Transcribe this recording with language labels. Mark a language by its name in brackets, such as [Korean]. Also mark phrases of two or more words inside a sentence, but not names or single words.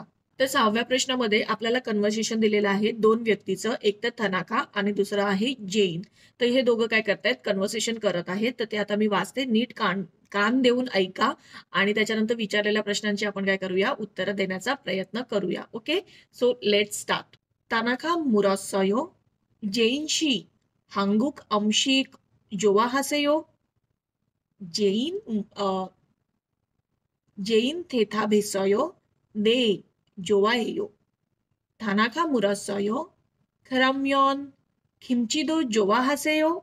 [Marathi] तर 6व्या प्रश्नामध्ये आपल्याला कन्व्हर्सेशन दिलेलं आहे 2 व्यक्तीचं, एक तर थनाका आणि दुसरं आहे जैन. तर हे दोघं काय करतायत, कन्व्हर्सेशन करत आहेत. तर ते आता मी वाचते, नीट कान देऊन ऐका आणि त्याच्यानंतर विचारलेल्या प्रश्नांची आपण काय करूया, उत्तरं देण्याचा प्रयत्न करूया. [English] Okay, so let start. [Korean] 타나카 물었어요 제인씨 한국 음식 좋아하세요? 제인 대답했어요. 네, 좋아해요. 다나카 물었어요. 그러면 김치도 좋아하세요?